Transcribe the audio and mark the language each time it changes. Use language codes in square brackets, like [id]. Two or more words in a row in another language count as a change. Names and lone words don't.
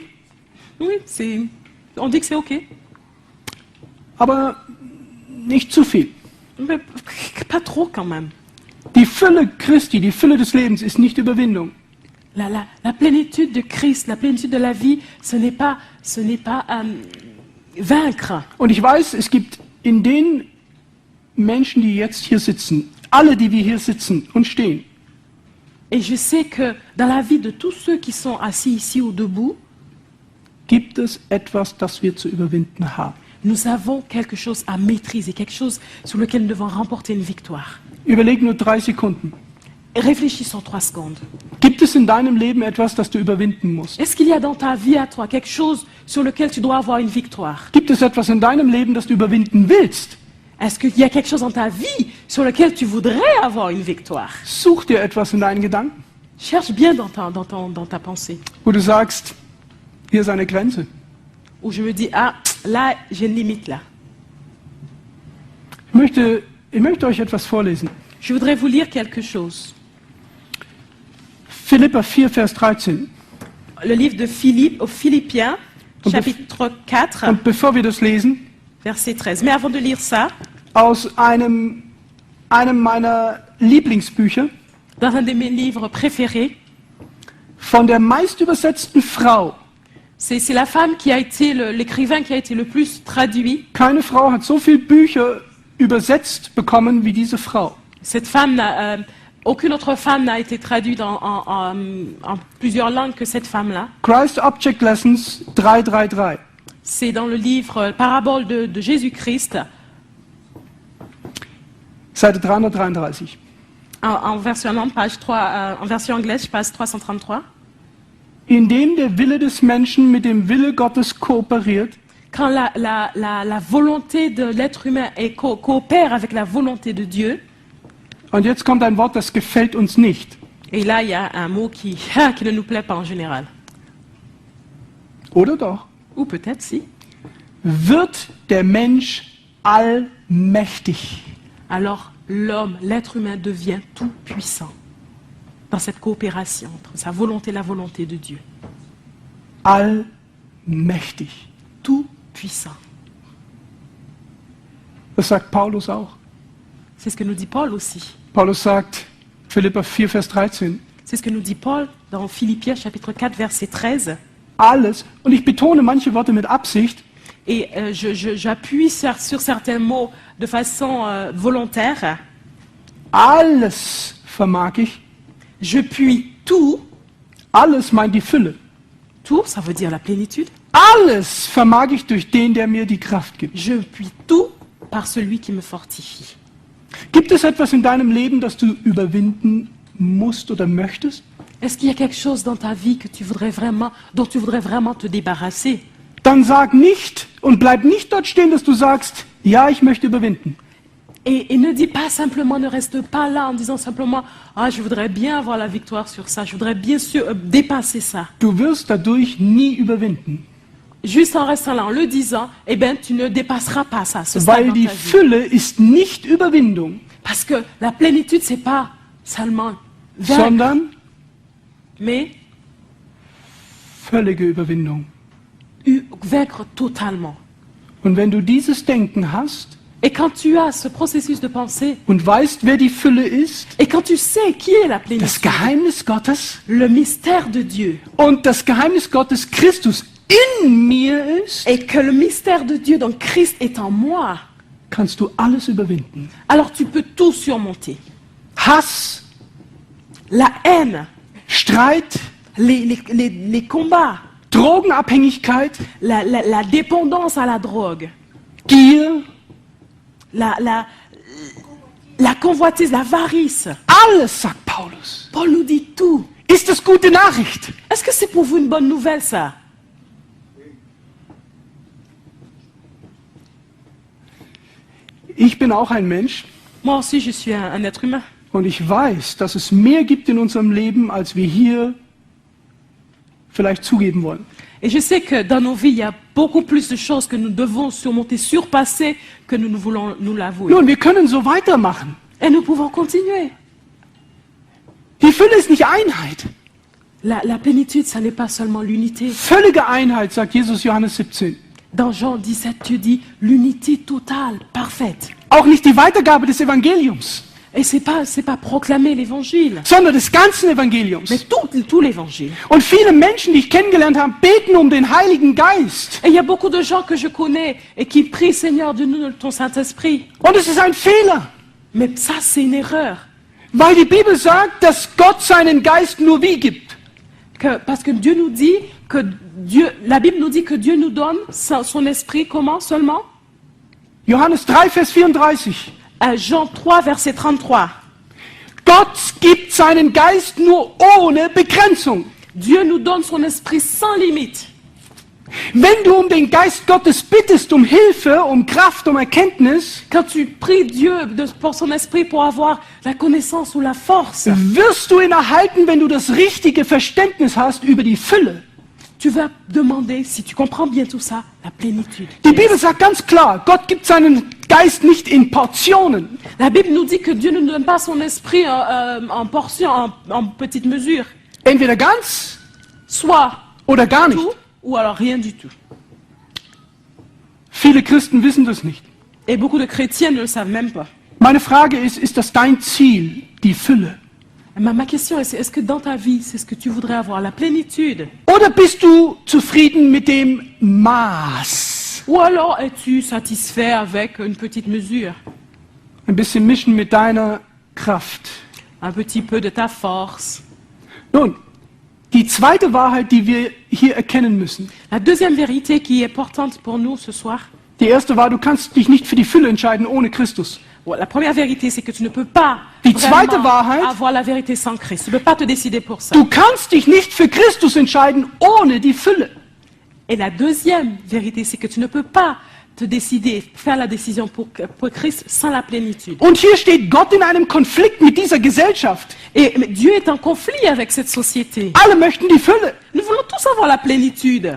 [fr] Oui, on dit que c'est OK, [de] aber nicht zu viel. [fr] mais pas trop quand même. [de] Die Fülle Christi, die Fülle des Lebens ist nicht Überwindung. [fr] La plénitude de Christ, la plénitude de la vie, ce n'est pas vaincre. [de] Und ich weiß, es gibt in den Menschen, die jetzt hier sitzen, alle, die wir hier sitzen und stehen, [fr] Et je sais que dans la vie de tous ceux qui sont assis ici ou debout, [de] gibt es etwas, das wir zu überwinden haben. [fr] nous avons quelque chose à maîtriser, quelque chose sur lequel nous devons remporter une victoire. [de] Überleg nur 3 Sekunden. [fr] Réfléchissons 3 secondes. [de] Gibt es in deinem Leben etwas, das du überwinden musst? [fr] Est-ce qu'il y a dans ta vie à toi quelque chose sur lequel tu dois avoir une victoire? [de] Gibt es etwas in deinem Leben, das du überwinden willst? [fr] Est-ce qu'il y a quelque chose dans ta vie sur lequel tu voudrais avoir une victoire? [de] Such dir etwas in deinen Gedanken, [fr] Cherche bien dans ta pensée. [de] wo du sagst, hier ist eine Grenze. [fr] Où je me dis, ah, là, j'ai une limite là. [de] Ich möchte euch etwas vorlesen. [fr] Je voudrais vous lire quelque chose. [de] Philipper 4, Vers 13. [fr] Le livre de Philippe aux Philippiens, [de] Und [fr] chapitre 4, [de] Und bevor wir das lesen, [fr] verset 13. Mais avant de lire ça, [de] aus einem meiner Lieblingsbücher [fr] dans un de mes livres préférés, [de] von der meistübersetzten Frau. [fr] c'est la femme qui a été l'écrivain qui a été le plus traduit. [de] Keine Frau hat so viele Bücher übersetzt bekommen wie diese Frau. [fr] Cette femme, aucune autre femme n'a été traduite en plusieurs langues que cette femme-là. [de] Christ Object Lessons 333. [fr] C'est dans le livre Parabole de Jésus-Christ, [de] Seite 333. [fr] en version allemande, page 3, en version anglaise, page 333. [de] Indem der Wille des Menschen mit dem Wille Gottes kooperiert, [fr] Quand la volonté de l'être humain coopère avec la volonté de Dieu, [de] und jetzt kommt ein Wort, das gefällt uns nicht. [fr] et là il y a un mot qui ne nous plaît pas en général, [de] Oder doch? [fr] ou peut-être si, [de] Wird der Mensch allmächtig. [fr] alors l'homme, l'être humain devient tout puissant dans cette coopération entre sa volonté et la volonté de Dieu. [de] Allmächtig. [fr] Tout puissant. [de] Das sagt Paulus auch. [fr] C'est ce que nous dit Paul aussi. [de] Paulus sagt, Philipper 4, Vers 13, [fr] C'est ce que nous dit Paul dans Philippiens chapitre 4 verset 13. [de] alles, und ich betone manche Worte mit Absicht, [fr] Et j'appuie sur certains mots de façon volontaire. [de] alles vermag ich. [fr] Je puis tout. [de] Alles meint die Fülle. [fr] Tout, ça veut dire la plénitude. [de] Alles vermag ich durch den, der mir die Kraft gibt. [fr] Je puis tout par celui qui me fortifie. [de] Gibt es etwas in deinem Leben, das du überwinden musst oder möchtest? [fr] Est-ce qu'il y a quelque chose dans ta vie que dont tu voudrais vraiment te débarrasser? [de] Dann sag nicht und bleib nicht dort stehen, dass du sagst, ja, ich möchte überwinden. [fr] Et ne dis pas simplement, ne reste pas là en disant simplement, ah, je voudrais bien avoir la victoire sur ça, je voudrais bien sûr dépasser ça. [de] Du wirst dadurch nie überwinden, [fr] Juste en restant là, en le disant, eh bien, tu ne dépasseras pas ça, ce stade [de] weil [fr] dans [de] die [fr] ta vie. [de] Fülle ist nicht Überwindung, [fr] Parce que la plénitude, c'est pas seulement vaincre, [de] sondern [fr] mais [de] völlige Überwindung. [fr] vaincre totalement. [de] Und wenn du dieses Denken hast [fr] Et quand tu as ce processus de pensée, [de] und weißt, wer die Fülle ist, [fr] et quand tu sais qui est la [de] das [fr] plénitude, [de] Geheimnis Gottes [fr] le mystère de Dieu, [de] und das Geheimnis Gottes Christus in mir ist, [fr] et que le mystère de Dieu, donc Christ est en moi, [de] kannst du alles überwinden. [fr] alors tu peux tout surmonter. [de] Hass, [fr] La haine, [de] Streit, [fr] les combats, [de] Drogenabhängigkeit, [fr] la dépendance à la drogue, [de] Gier, [fr] la convoitise, l'avarice. [de] alles, sagt Paulus. [fr] Paul nous dit tout. [de] Ist das gute Nachricht? [fr] Est-ce que c'est pour vous une bonne nouvelle, ça? [de] Ich bin auch ein Mensch [fr] Moi aussi, je suis un être humain. [de] und ich weiß, dass es mehr gibt in unserem Leben, als wir hier vielleicht zugeben wollen. [fr] Et je sais que dans nos vies, il y a beaucoup plus de choses que nous devons surmonter, surpasser, que nous ne voulons nous l'avouer. [de] Nun, wir können so weitermachen. [fr] Et nous pouvons continuer. [de] Die Fülle ist nicht Einheit. [fr] La plénitude, ça n'est pas seulement l'unité. [de] Völlige Einheit, sagt Jesus Johannes 17. [fr] Dans Jean 17, Dieu dit l'unité totale, parfaite. [de] Auch nicht die Weitergabe des Evangeliums, [fr] Et c'est pas proclamer l'évangile, [de] sondern des ganzen [fr] mais [de] Evangeliums. [fr] tout l'évangile. [de] Und viele Menschen, die ich kennengelernt habe, beten um den Heiligen Geist. [fr] Et il y a beaucoup de gens que je connais et qui prient, Seigneur, donne-nous ton Saint-Esprit. [de] Und es ist ein Fehler, [fr] Mais ça, c'est une erreur. [de] weil die Bibel sagt, dass Gott seinen Geist nur wie gibt. [fr] Parce que Dieu nous dit que la Bible nous dit que Dieu nous donne son esprit, comment seulement? [de] Johannes 3, Vers 34. [fr] Jean 3, verset 33. [de] Gott gibt seinen Geist nur ohne Begrenzung. [fr] Dieu nous donne son esprit sans limite. [de] Wenn du um den Geist Gottes bittest, um Hilfe, um Kraft, um Erkenntnis, [fr] Quand tu pries Dieu pour son esprit pour avoir la connaissance ou la force, [de] wirst du ihn erhalten, wenn du das richtige Verständnis hast über die Fülle. [fr] tu vas demander, si tu comprends bien tout ça, la plénitude. [de] Die Bibel sagt ganz klar, Gott gibt seinen Geist nicht in Portionen. [fr] La Bible nous dit que Dieu ne nous donne pas son esprit en portions, en petites mesures. [de] Entweder ganz [fr] Soit [de] oder gar nicht. [fr] tout, ou alors rien du tout. [de] Viele Christen wissen das nicht. [fr] Et beaucoup de chrétiens ne le savent même pas. [de] Meine Frage ist das dein Ziel, die Fülle? [fr] Ma question est que dans ta vie, c'est ce que tu voudrais avoir, la plénitude? [de] Oder bist du zufrieden mit dem Maß? [fr] Ou alors es-tu satisfait avec une petite mesure? [de] Ein bisschen mischen mit deiner Kraft. [fr] Un petit peu de ta force? [de] Nun, die zweite Wahrheit, die wir hier erkennen müssen. [fr] La deuxième vérité qui est importante pour nous ce soir, [de] Die erste war, du kannst dich nicht für die Fülle entscheiden ohne Christus. [fr] la première vérité, c'est que tu ne peux pas [de] Die zweite [fr] vraiment [de] Wahrheit, [fr] avoir la vérité sans Christ. Tu ne peux pas te décider pour ça. [de] du kannst dich nicht für Christus entscheiden ohne die Fülle. [fr] Et la deuxième vérité, c'est que tu ne peux pas te décider, faire la décision pour Christ sans la plénitude. [de] Und hier steht Gott in einem Konflikt mit dieser Gesellschaft. [fr] Et mais Dieu est en conflit avec cette société. [de] Alle möchten die Fülle, [fr] Nous voulons tous avoir la plénitude,